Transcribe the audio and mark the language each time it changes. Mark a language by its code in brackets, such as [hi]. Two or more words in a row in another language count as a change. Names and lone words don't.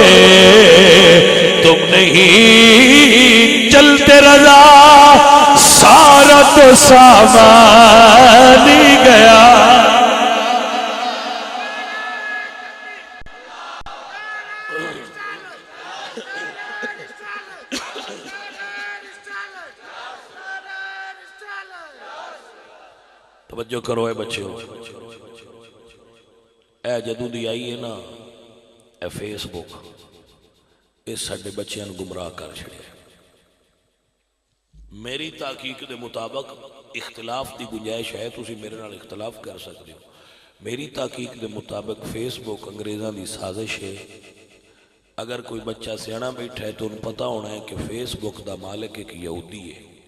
[ur] تم نہیں چلتے رضا سارا تو سامان ہی گیا. [pa] توجہ کرو اے بچیو، اے جدوں دی آئی ہے نا اے فیس بک، اس ساڈے بچیاں نوں گمراہ کر چھڑیا. میری تحقیق دے مطابق اختلاف دی گنجائش ہے، تسی میرے نال اختلاف کر سکتے ہو. میری تحقیق دے مطابق فیس بک انگریزاں دی سازش ہے. اگر کوئی بچہ سیاںا بیٹھا ہے تو انہوں پتہ ہونا ہے کہ فیس بک دا مالک ایک یہودی ہے.